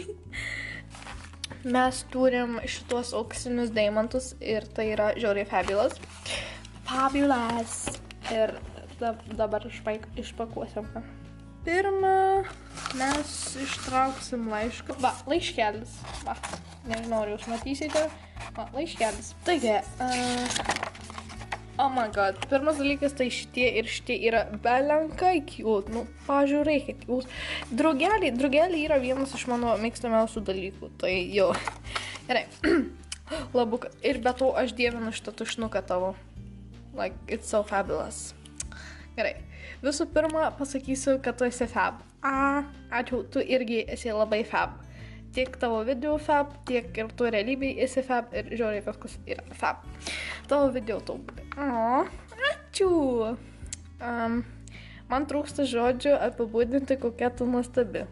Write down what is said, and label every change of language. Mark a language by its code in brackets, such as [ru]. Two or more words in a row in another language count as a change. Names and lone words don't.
[lt] Mes turim šitos auksinius deimantus ir tai yra žiauriai fabulous. Ir dabar išpakuosim. Pirma, mes ištrauksim laišką. Va, laiškelis. Va, nežinau, ar jūs matysite. Va, laiškelis. Taigi, [en] oh my god, [lt] pirmas dalykas, tai šitie yra belenkai cute. Nu, pažiūrėkit, jūs. Drugeliai yra vienas iš mano mėgstamiausių dalykų. Tai jau. Gerai. Labukas. Ir be to aš dievinu šitą tušinuką tavo. [en] Like, it's so fabulous. [lt] Gerai. Visų pirma, pasakysiu, kad tu esi fab. Ačiū, tu irgi esi labai fab. Tiek tavo video fab, tiek ir tu realybėj esi fab ir žiauriai viskas yra fab. Tavo video tobulai. Ačiū. Man trūksta žodžių apibūdinti, kokia tu nuostabi.